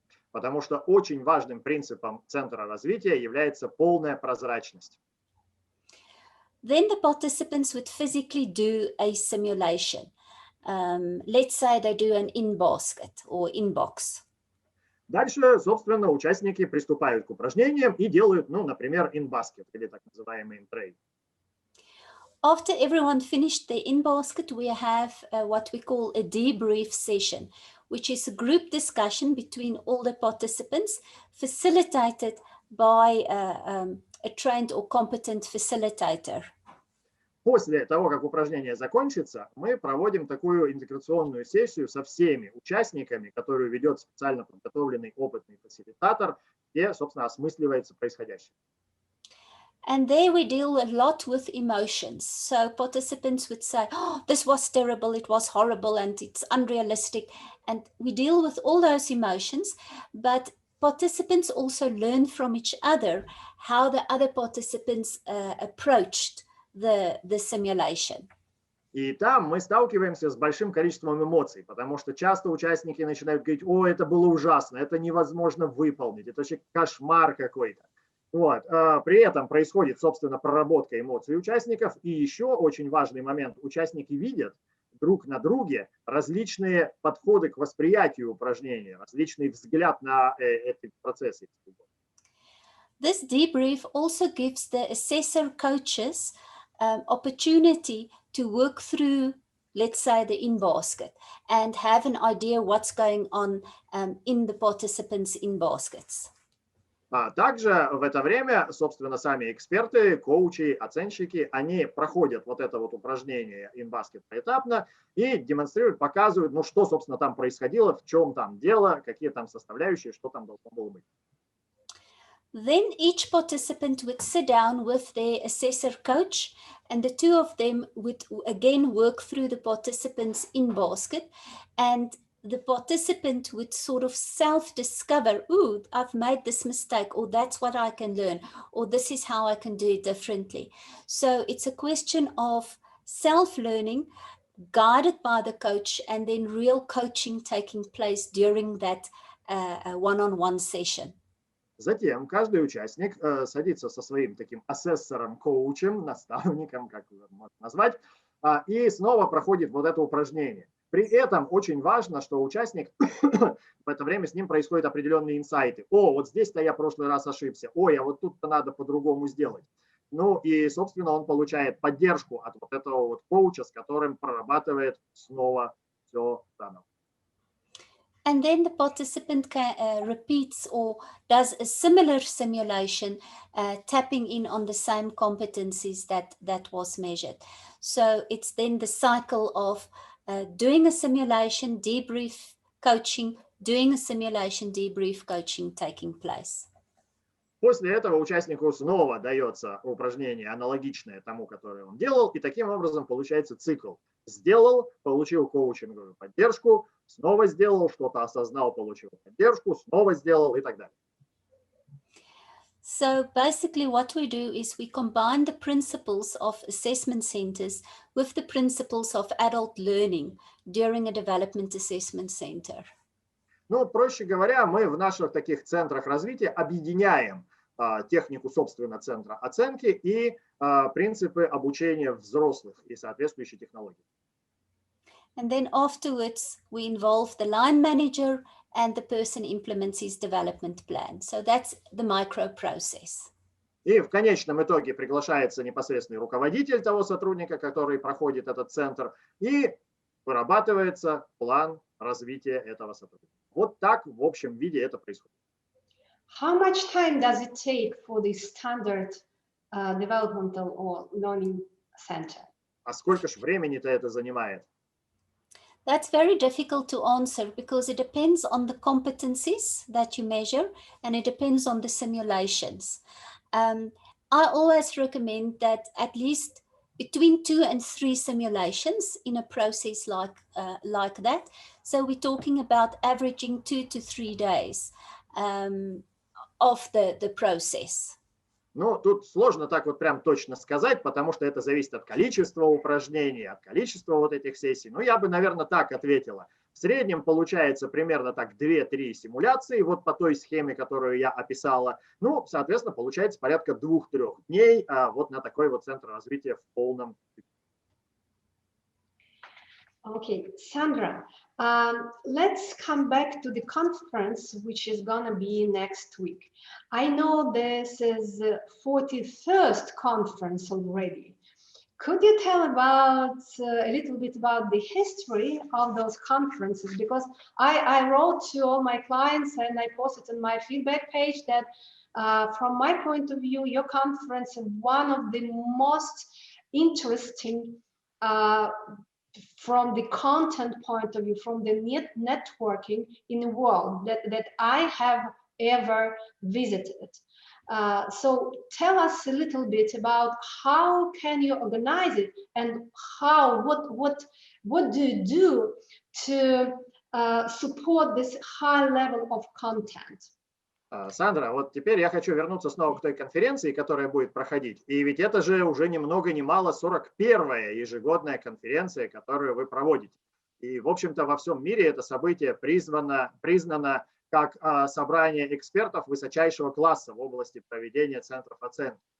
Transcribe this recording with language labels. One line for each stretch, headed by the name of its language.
Russian: Потому что очень важным принципом центра развития является полная прозрачность.
English: Then the participants would physically do a simulation. Let's say they do an in-basket or in-box.
Russian: Дальше, собственно, участники приступают к упражнениям и делают, ну, например, in-basket или так называемый in-tray.
English: After everyone finished their in-basket, we have what we call a debrief session, which is a group discussion between all the participants, facilitated by a trained or competent facilitator.
Russian: После того, как упражнение закончится, мы проводим такую интеграционную сессию со всеми участниками, которую ведет специально подготовленный опытный фасилитатор, где, собственно, осмысливается происходящее.
English: And there we deal a lot with emotions. So participants would say, oh, this was terrible, it was horrible, and it's unrealistic. And we deal with all those emotions, but participants also learn from each other how the other participants approached the simulation.
Russian: И там мы сталкиваемся с большим количеством эмоций, потому что часто участники начинают говорить, о, это было ужасно, это невозможно выполнить, это вообще кошмар какой-то. Вот. При этом происходит, собственно, проработка эмоций участников. И еще очень важный момент, участники видят друг на друге различные подходы к восприятию упражнения, различный взгляд на эти процессы.
English: This debrief also gives the assessor coaches opportunity to work through, let's say, the in-basket and have an idea what's going on in the participants' in-baskets.
Russian: А также в это время, собственно, сами эксперты, коучи, оценщики, они проходят вот это вот упражнение in-basket поэтапно и демонстрируют, показывают, ну что, собственно, там происходило, в чем там дело, какие там составляющие, что там должно было быть.
English: Then each participant would sit down with their assessor coach, and the two of them would again work through the participants in basket, and the participant would sort of self-discover, ooh, I've made this mistake, or that's what I can learn, or this is how I can do it differently. So it's a question of self-learning guided by the coach, and then real coaching taking place during that one-on-one session.
Russian: Затем каждый участник садится со своим таким асессором, коучем, наставником, как можно назвать, и снова проходит вот это упражнение. При этом очень важно, что участник, в это время с ним происходят определенные инсайты. О, вот здесь-то я в прошлый раз ошибся. Ой, а вот тут-то надо по-другому сделать. Ну и, собственно, он получает поддержку от вот этого вот коуча, с которым прорабатывает снова все заново.
English: And then the participant repeats or does a similar simulation, tapping in on the same competencies that was measured. So it's then the cycle of doing a simulation, debrief, coaching, doing a simulation, debrief, coaching taking place.
Russian: После этого участнику снова дается упражнение, аналогичное тому, которое он делал, и таким образом получается цикл. Сделал, получил коучинговую поддержку, снова сделал, что-то осознал, получил поддержку, снова сделал и так далее.
English: So basically what we do is we combine the principles of assessment centers with the principles of adult learning during a development assessment center.
Russian: Ну, проще говоря, мы в наших таких центрах развития объединяем технику, собственно, центра оценки и принципы обучения взрослых и соответствующие технологии.
English: And then afterwards, we involve the line manager and the person implements his development plan. So that's the micro process.
Russian: И в конечном итоге приглашается непосредственный руководитель того сотрудника, который проходит этот центр, и вырабатывается план развития этого сотрудника. Вот так в общем виде это происходит.
English: How much time does it take for the standard developmental or learning center?
Russian: А сколько же времени-то это занимает?
English: That's very difficult to answer because it depends on the competencies that you measure and it depends on the simulations. I always recommend that at least between 2 and 3 simulations in a process like that. So we're talking about averaging 2 to 3 days of the process.
Russian: Ну, тут сложно так вот прям точно сказать, потому что это зависит от количества упражнений, от количества вот этих сессий. Ну, я бы, наверное, так ответила. В среднем получается примерно так 2-3 симуляции, вот по той схеме, которую я описала. Ну, соответственно, получается порядка 2-3 дней вот на такой вот центр развития в полном.
English: Okay, Sandra, let's come back to the conference, which is going to be next week. I know this is the 41st conference already. Could you tell about a little bit about the history of those conferences? Because I wrote to all my clients and I posted on my feedback page that from my point of view, your conference is one of the most interesting from the content point of view, from the networking in the world that I have ever visited. So tell us a little bit about how can you organize it and what do you do to support this high level of content?
Russian: Сандра, вот теперь я хочу вернуться снова к той конференции, которая будет проходить. И ведь это же уже ни много ни мало 41-я ежегодная конференция, которую вы проводите. И, в общем-то, во всем мире это событие признано как собрание экспертов высочайшего класса в области проведения центров оценки.